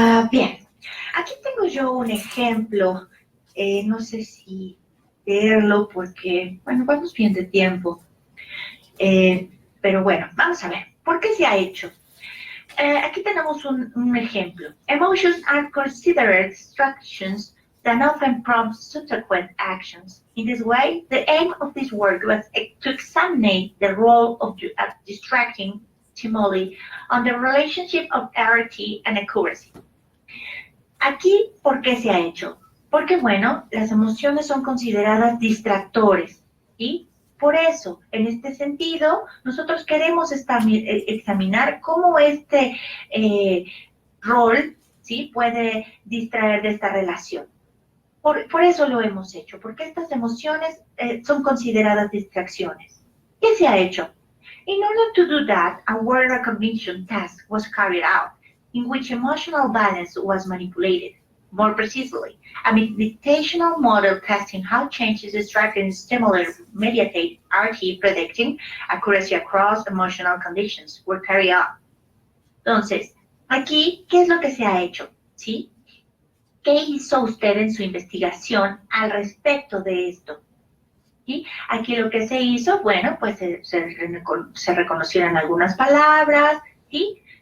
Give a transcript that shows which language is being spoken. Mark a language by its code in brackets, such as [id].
[es] Bien, aquí tengo yo un ejemplo. No sé si leerlo porque, bueno, vamos bien de tiempo. Pero bueno, vamos a ver. ¿Por qué se ha hecho? Aquí tenemos un ejemplo. [en] Emotions are considered instructions that often prompt subsequent actions. In this way, the aim of this work was to examine the role of distracting stimuli on the relationship of RT and accuracy. [es] Aquí, ¿por qué se ha hecho? Porque, bueno, las emociones son consideradas distractores, ¿sí? Por eso, en este sentido, nosotros queremos examinar cómo este rol, ¿sí?, puede distraer de esta relación. Por eso lo hemos hecho, porque estas emociones son consideradas distracciones. ¿Qué se ha hecho? [en] In order to do that, a word recognition task was carried out, in which emotional balance was manipulated. More precisely, a meditational model testing how changes distracting stimuli mediate RT predicting accuracy across emotional conditions were carried out. [es] Entonces, aquí, ¿qué es lo que se ha hecho? ¿Sí? ¿Qué hizo usted en su investigación al respecto de esto? ¿Sí? Aquí lo que se hizo, bueno, pues se reconocieron algunas palabras, ¿sí?